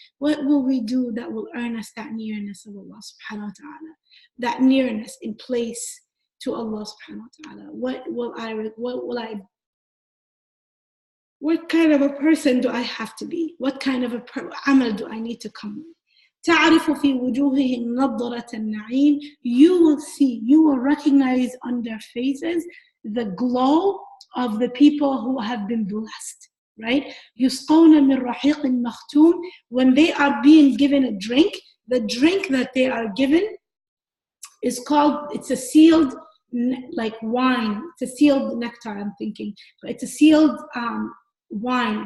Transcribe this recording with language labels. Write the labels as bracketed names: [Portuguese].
[English] What will we do that will earn us that nearness of Allah subhanahu wa ta'ala? That nearness in place to Allah subhanahu wa ta'ala. What kind of a person do I have to be? What kind of amal do I need to come with? [Arabic] تعرف في وجوههم نضرة النعيم. [English] You will see, you will recognize on their faces the glow of the people who have been blessed, right? [Arabic] يسقون من رحيق مختوم. [English] When they are being given a drink, the drink that they are given is called, it's a sealed like wine, it's a sealed nectar, I'm thinking, but it's a sealed wine.